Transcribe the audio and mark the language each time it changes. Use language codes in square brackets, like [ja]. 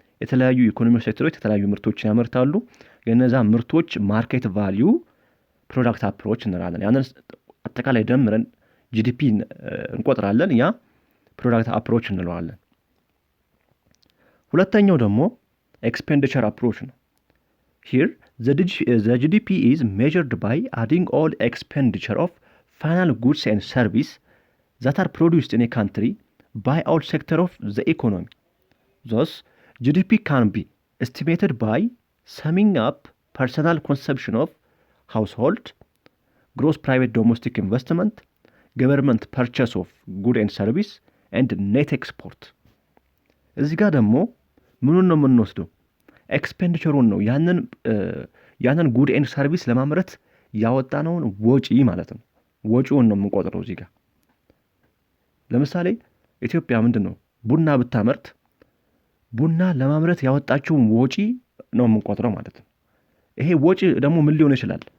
[am] የተለያዩ ኢኮኖሚክ ሴክተሮች የተለያዩ ምርቶችን ያመርታሉ። የነዛ ምርቶች ማርኬት ቫልዩ ፕሮዳክት አፕሮች እንላለን። ያንን አጠቃላይ ደምረን ጂዲፒ እንቆጥራለን። ያ ፕሮዳክት አፕሮች እንለዋለን። ሁለተኛው ደግሞ ኤክስፔንዲቸር አፕሮች ነው። [en] here the GDP is measured by adding all expenditure of final goods and service that are produced in a country by all sector of the economy. thus GDP can be estimated by summing up personal consumption of household, gross private domestic investment, government purchase of good and service and net export። [am] እዚህ ጋር ደግሞ ምኑን ነው የምንወስደው? ኤክስፔንዲቸሩን ነው። ያንን ጉድ ኤንድ ሰርቪስ ለማምረት ያወጣነውን ወጪ ማለት ነው። ወጪውን ነው የምንቆጥረው እዚህ ጋር። ለምሳሌ ኢትዮጵያ ምንድን ነው ቡና ብታመርት ቡና ለማምረት ያወጣችውን ወጪ ነው የምንቆጥረው ማለት ነው። ይሄ ወጪ ደግሞ ምን ሊሆን ይችላል?